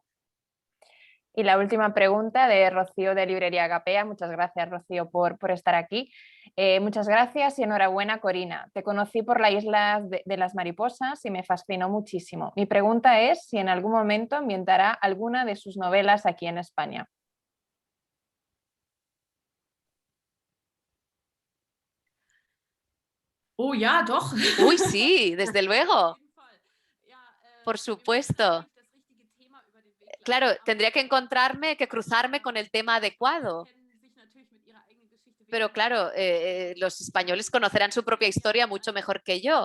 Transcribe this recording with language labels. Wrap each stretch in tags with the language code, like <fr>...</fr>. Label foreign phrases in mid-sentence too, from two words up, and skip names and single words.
<es>Y la última pregunta de Rocío de Librería Agapea. Muchas gracias, Rocío, por estar aquí. Muchas gracias y enhorabuena, Corina. Te conocí por la Isla de las Mariposas y me fascinó muchísimo. Mi pregunta es si en algún momento ambientará alguna de sus novelas aquí en España.</es> <de>Oh ja, doch.</de> <es>Uy, sí, desde luego. Por supuesto. Claro, tendría que cruzarme con el tema adecuado. Pero claro, los españoles conocerán su propia historia mucho mejor que yo.</es>